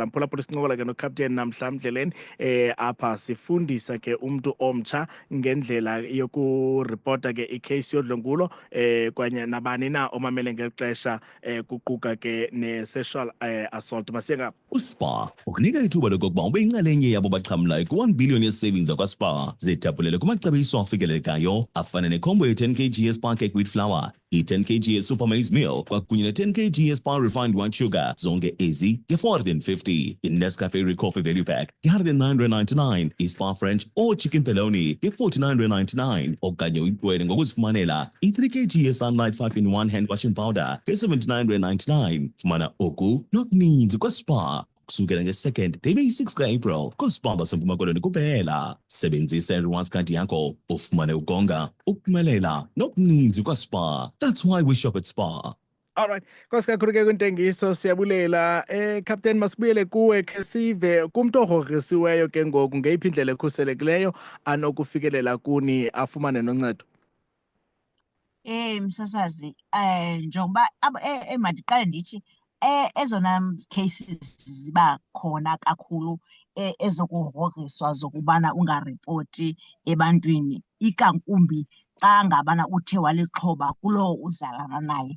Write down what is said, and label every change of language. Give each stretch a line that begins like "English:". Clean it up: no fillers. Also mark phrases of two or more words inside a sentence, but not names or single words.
Xhosa: Mphulaphula sincokola ke noCaptain namhla ndleleni apha sifundisa ke umntu omtsha ngendlela yokuripota ke ikheyisi yodlwengulo kwanye nabani na omamele ngeli xesha kuquka ke
English: ne-sexual assault.
Xhosa: Masiyenga uSpar ukunika ithuba lokokuba ube yinxalenye yabo baxhamlayo ku-1 billion ye-savings akwaSpar. Zitapulele kumaxabiso afikelelekayo afana necombo ye-10 kg ye-Spar cake wheat flour, i-10 kg ye-super maize meal kwakunye ne-10 kg ye-Spar refined white sugar, zonke ezi nge-450. I-Nescafe Coffee value pack nge-R109.99, i-Spar French or chicken peloni nge-R49.99, okanye uyipwele ngokuzifumanela i-3 kg ye-Sunlight 5-in-1 hand washing powder nge-R79.99. Fumana oku nokuninzi kwaSpar kusukela nge-2nd debe yi-6 ka-April koSpar baseMpuma Koloni kuphela. Sebenzisa i-rewards card yakho ufumane ukonga, ukuphumelela nokuninzi kwaSpar.
English: That's why we shop at Spar. Alright,
Xhosa: Nkosi kakhulu ke kwintengiso, siyabulela. Captain, masibuyele kuwe ke sive kumntu ogrogrisiweyo ke ngoku ngeyiphi indlela ekhuselekileyo anokufikelela kuni afumane noncedo. Msasazi, njengoba mandiqale ndithi ezona cases ziba khona kakhulu ezokugrogriswa zokubana ungaripoti ebantwini, ikankumbi xa ngabana uthe walixhoba kulowo uzalana naye.